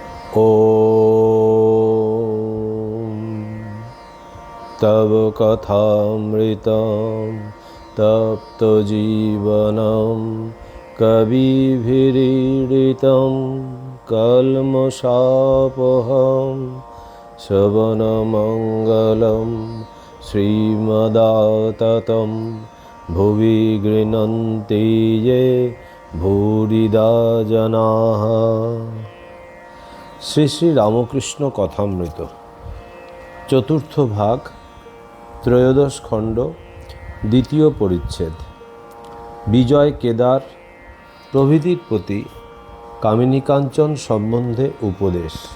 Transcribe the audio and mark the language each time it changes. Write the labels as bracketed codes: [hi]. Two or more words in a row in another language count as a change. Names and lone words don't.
[sa] ॐ तव कथामृतं तप्तजीवनं कविभिरीडितं कल्मषापहं श्रवणमङ्गलं श्रीमदाततं भुवि गृह्णन्ति ये भूरिदा जनाः। [bn] শ্রী শ্রী রামকৃষ্ণ কথামৃত চতুর্থ ভাগ, ত্রয়োদশ খণ্ড, দ্বিতীয় পরিচ্ছেদ। বিজয়, কেদার প্রভৃতির প্রতি কামিনী কাঞ্চন সম্বন্ধে উপদেশ।